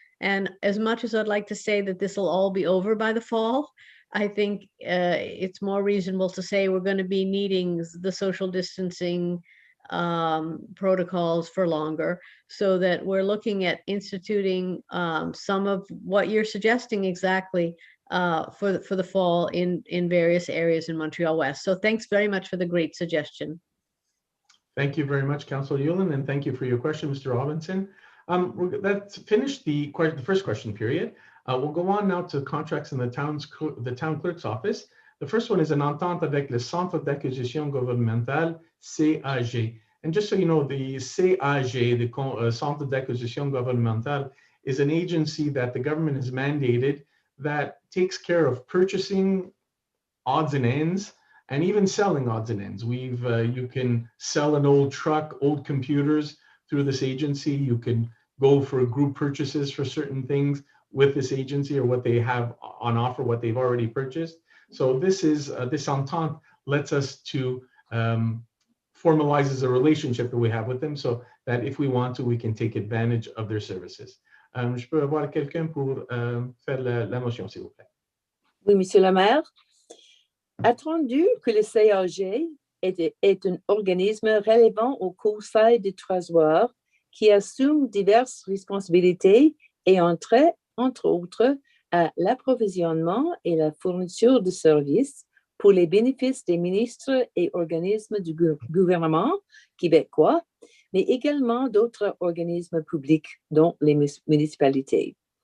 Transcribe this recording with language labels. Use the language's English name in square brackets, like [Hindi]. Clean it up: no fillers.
[English] And as much as I'd like to say that this will all be over by the fall, I think it's more reasonable to say we're going to be needing the social distancing protocols for longer, so that we're looking at instituting some of what you're suggesting exactly for the fall in various areas in Montreal-West. So thanks very much for the great suggestion. Thank you very much, Councilor Yulin, and thank you for your question, Mr. Robinson. That's finished the first question period. We'll go on now to contracts in the town clerk's office. The first one is an [French] entente avec le Centre d'acquisition gouvernementale, [English] CAG. And just so you know, the CAG, the Centre d'acquisition gouvernementale, is an agency that the government has mandated that takes care of purchasing odds and ends and even selling odds and ends. You can sell an old truck, old computers through this agency. You can go for group purchases for certain things with this agency or what they have on offer, what they've already purchased. So this entente lets us to formalizes a relationship that we have with them, so that if we want to, we can take advantage of their services. [French] Je peux avoir quelqu'un pour faire la motion, s'il vous plaît. Oui, Monsieur le maire. Attendu que le CAG est un organisme relevant au conseil du Trésor qui assume diverses responsabilités et entre autres, à l'approvisionnement et la fourniture de services pour les bénéfices des ministres et organismes du gouvernement québécois, mais également d'autres organismes publics, dont les municipalités.